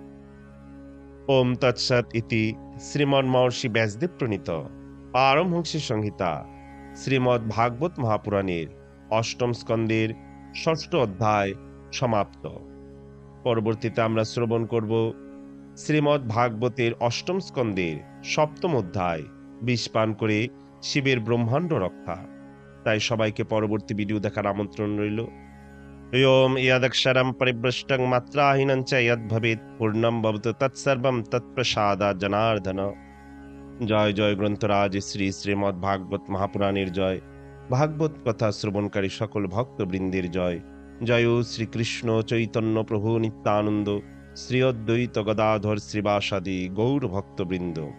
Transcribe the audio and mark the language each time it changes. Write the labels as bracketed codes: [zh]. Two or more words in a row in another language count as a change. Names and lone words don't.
[bn] ওম তৎসৎ ইতি শ্রীমন্ মহর্ষি ব্যাসদেব প্রণীত পারমহংসী সংহিতা শ্রীমদ্ ভাগবত মহাপুরাণের অষ্টম স্কন্দের ষষ্ঠ অধ্যায় সমাপ্ত। পরবর্তীতে আমরা শ্রবণ করব শ্রীমদ্ ভাগবতের অষ্টম স্কন্দের সপ্তম অধ্যায়, বিষ পান করে শিবের ব্রহ্মাণ্ড রক্ষা। তাই সবাইকে পরবর্তী ভিডিও দেখার আমন্ত্রণ রইল। [sa] ওম ইয়াদক্ষরম পরিভ্রষ্টং মাত্রাহীনং চ যদ্ভবেৎ পূর্ণং ভবতু তৎসর্বং তৎপ্রসাদাৎ জনার্দন। [bn] জয় জয় গ্রন্থরাজ শ্রী শ্রীমদ্ ভাগবত মহাপুরাণের জয়। ভাগবত কথা শ্রবণকারী সকল ভক্তবৃন্দের জয়। জয় শ্রীকৃষ্ণ চৈতন্য প্রভু নিত্যানন্দ, শ্রী অদ্বৈত গদাধর শ্রীবাসাদি গৌর ভক্তবৃন্দ।